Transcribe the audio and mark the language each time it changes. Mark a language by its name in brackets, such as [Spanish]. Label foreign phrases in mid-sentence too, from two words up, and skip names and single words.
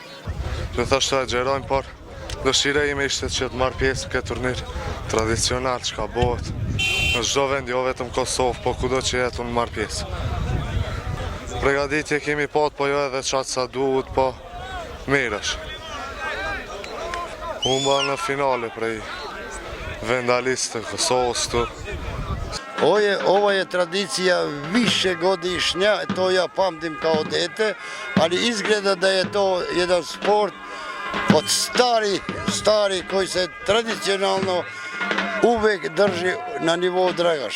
[Albanian] Do thashë të gjerojmë, por dëshira ime ishte që të marrë pjesë në këtë turnir tradicional që ka bëhet në çdo vend, jo vetëm Kosovë, po kudo që jetë unë marrë pjesë. Përgatitje kemi pat, po jo edhe qatë sa duhet, po mirësh. Humba në finale prej vendalistë të Kosovës tu. [Serbian] Ova je tradicija više godišnja, to ja pamtim kao dete, ali izgleda da je to jedan sport od stari koji se tradicionalno uvek drži na nivou Dragaša.